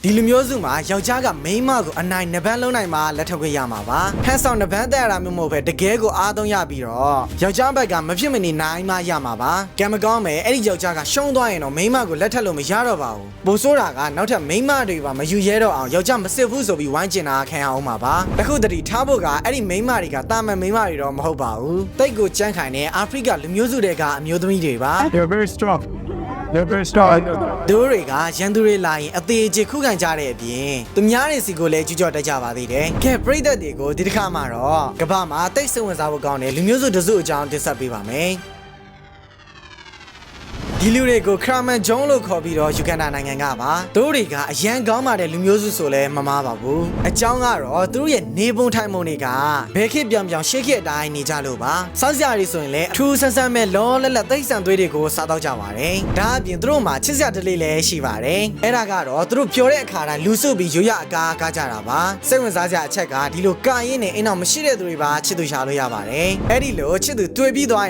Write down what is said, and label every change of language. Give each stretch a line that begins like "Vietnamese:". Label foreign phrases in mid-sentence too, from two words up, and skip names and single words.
Burmese: ဒီလူမျိုးစုမှာယောက်ျားကမိန်းမကိုအနိုင်နှစ်ပန်းလုံးနိုင်မှာလက်ထပ်ခွင့်ရမှာပါဟန်ဆောင်နှစ်ပန်းတက်ရတာမျိုးမဟုတ်ပဲတကယ်ကိုအားသုံးရပြီးတော့ယောက်ျားဘက်ကမဖြစ်မနေနိုင်မှရမှာပါကံမကောင်းမယ်အဲ့ဒီယောက်ျားကရှုံးသွားရင်တော့မိန်းမကိုလက်ထပ်လို့မရတော့ပါဘူးပိုဆိုးတာကနောက်ထပ်မိန်းမတွေပါမယူရဲတော့အောင်ယောက်ျားမစစ်ဘူးဆိုပြီးဝိုင်းကျင်တာခံရအောင်ပါပါတခုတတိထားဖို့ကအဲ့ဒီမိန်းမတွေကတာမန်မိန်းမတွေတော့မဟုတ်ပါဘူးတိတ်ကိုကြမ်းခိုင်တဲ့အာဖရိကလူမျိုးစုတွေကအမျိုးသမီးတွေပါ
English: They're very strong. They're very strong. I know that.
Burmese: တို့တွေကရန်သူတွေလာရင်အသေးအကျေခုခံကြတဲ့အပြင်သူများတွေစီကိုလည်းကြွကြော်တက်ကြပါသေးတယ်။ကဲပရိသတ်တွေကိုဒီတစ်ခါမှာတော့ကမ္ဘာမှာတိတ်ဆိတ်ဝင်စားဖို့ကောင်းတဲ့လူမျိုးစုတစုအကြောင်းတင်ဆက်ပေးပါမယ်။ ဒီလူတွေကိုခရာမန်ဂျုံလို့ခေါ်ပြီးတော့ယူဂန်ဒါနိုင်ငံကပါတို့တွေကအရန်ကောင်းပါတယ်လူမျိုးစုဆိုလဲမမားပါဘူးအကြောင်းကတော့သူတို့ရဲ့နေပုံထိုင်ပုံတွေကဘဲခေပြောင်ပြောင်ရှေ့ခေအတိုင်းနေကြလို့ပါစောက်စရာတွေဆိုရင်လည်းအထူးဆန်းဆန်းမဲ့လောလက်လက်သိပ်ဆန်သွေးတွေကိုစားတော့ကြပါတယ်ဒါအပြင်သူတို့မှာချစ်စရာတလေးလည်းရှိပါတယ်အဲ့ဒါကတော့သူတို့ပြောတဲ့အခါတိုင်းလူစုပြီးရိုးရအကားကားကြတာပါစိတ်ဝင်စားစရာအချက်ကဒီလိုကာရင်းနဲ့အိမ်အောင်မရှိတဲ့သူတွေပါချစ်သူရှာလို့ရပါတယ်အဲ့ဒီလိုချစ်သူတွေ့ပြီးသွားရင်